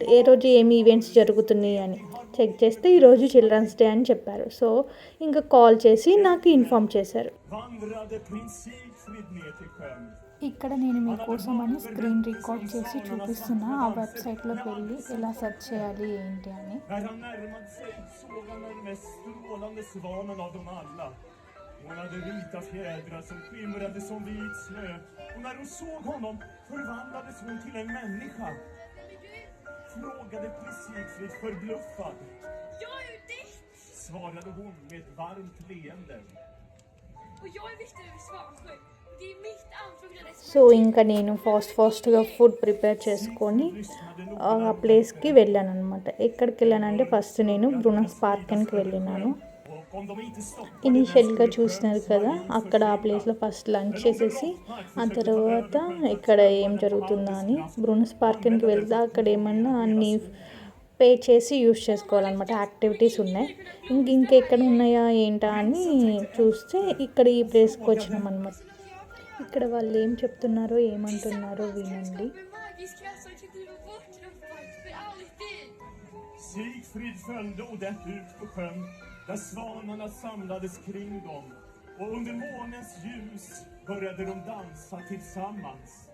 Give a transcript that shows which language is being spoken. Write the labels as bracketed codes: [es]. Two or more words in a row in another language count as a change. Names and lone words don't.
[te] ఏ రోజు ఏమి ఈవెంట్స్ జరుగుతున్నాయి అని చెక్ చేస్తే ఈరోజు [en] children's day [te] అని చెప్పారు. సో ఇంకా కాల్ చేసి నాకు ఇన్ఫామ్ చేశారు. ఇక్కడ నేను మీకోసం అని [en] screen record [te] చేసి చూపిస్తున్నా. ఆ వెబ్సైట్లోకి వెళ్ళి ఎలా సెర్చ్ చేయాలి ఏంటి అని. [sv] Hon hade vita fjädrar som skimrade som vit snö. Och när hon såg honom förvandlades hon till en människa. Frågade Sigfrid förbluffad. Jag är ju ditt! Svarade hon med ett varmt leende. Och jag är Viktor över Svansjö. Det är mitt ansvar. [te] సో ఇంకా నేను ఫాస్ట్గా [en] food prepare [te] చేసుకొని ఆ ప్లేస్కి వెళ్ళాను అనమాట. ఎక్కడికి వెళ్ళానంటే ఫస్ట్ నేను బ్రూనస్ పార్క్కి వెళ్ళినాను. ఇనిషియల్గా చూసినారు కదా, అక్కడ ఆ ప్లేస్లో [en] first lunch [te] చేసేసి ఆ తర్వాత ఇక్కడ ఏం జరుగుతుందా అని బ్రూనస్ పార్క్కి వెళ్తే అక్కడ ఏమన్నా అన్నీ పే చేసి యూస్ చేసుకోవాలన్నమాట. యాక్టివిటీస్ ఉన్నాయి. ఇంకెక్కడ ఉన్నాయా ఏంటా అని చూస్తే ఇక్కడ ఈ ప్లేస్కి వచ్చినాం అనమాట. ఇక్కడ వాళ్ళు ఏం చెప్తున్నారో ఏమంటున్నారో వినండి. [sv] Sigfrid följde Odette ut på sjön där svanarna samlades kring dem, och under månens ljus började de dansa tillsammans.